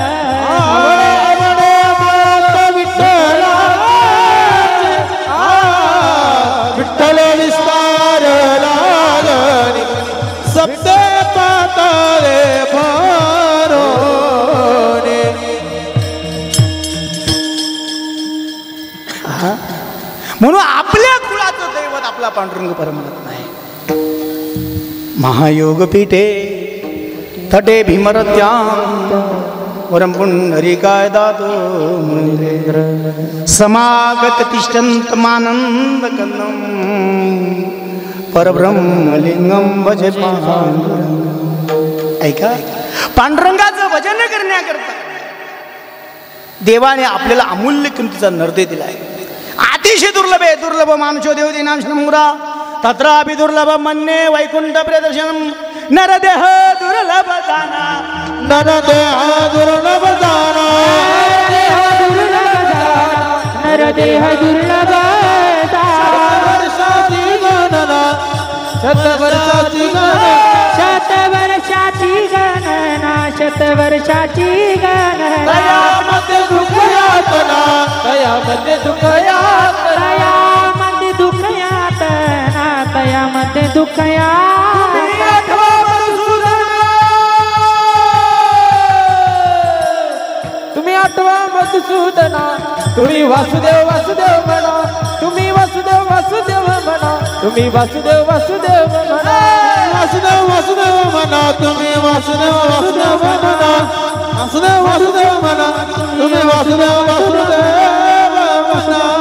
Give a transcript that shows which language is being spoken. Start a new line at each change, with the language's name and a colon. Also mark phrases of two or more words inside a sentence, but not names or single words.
Marathi: आवडे माता विठ्ठलाची, विठ्ठल विस्तार लागणी, सप्ते पाताळे भरोने. म्हणून आपल्या कुळाचं दैवत आपला पांडुरंग परमात्मा आहे.
Sanskrit: महायोग पीठे तटे भीमरत्यां वरं पुंडरीकाय दातो मुनींद्र समागत तिष्ठन्त मानंद कन्नम परब्रह्मलिंगम भजे पांडुरंग.
Marathi: ऐका, पांडुरंगाचं भजन करण्याकरता देवाने आपल्याला अमूल्य किमतीचा नर्दे दिलाय. अतिशय दुर्लभ आहे.
Sanskrit: दुर्लभ मानुषो देवती नाम शंभुरा तत्रापि दुर्लभ मन्ये वैकुंठ प्रदर्शनम.
Marathi: नरदेह दुर्लभ जाना, नरदेह दुर्लभ जाना, नरदेह दुर्लभ वर्षाची गणना, शतवर्षाची गणना, शतवर्षाची गणना, शतवर्षाची गणना, दयामध्ये दुःख यातना, दयामध्ये दुःख यातना, दयामध्ये दुःख यातना, दयामध्ये दुःख तुम्ही आठवा मधुसूदना, तुम्ही वासुदेव वासुदेव म्हणा, तुम्ही वासुदेव वासुदेव म्हणा, तुम्ही वासुदेव वासुदेव म्हणा, वासुदेव वासुदेव म्हणा, तुम्ही वासुदेव वासुदेव म्हणा, वासुदेव वासुदेव म्हणा, तुम्ही वासुदेव वासुदेव म्हणा.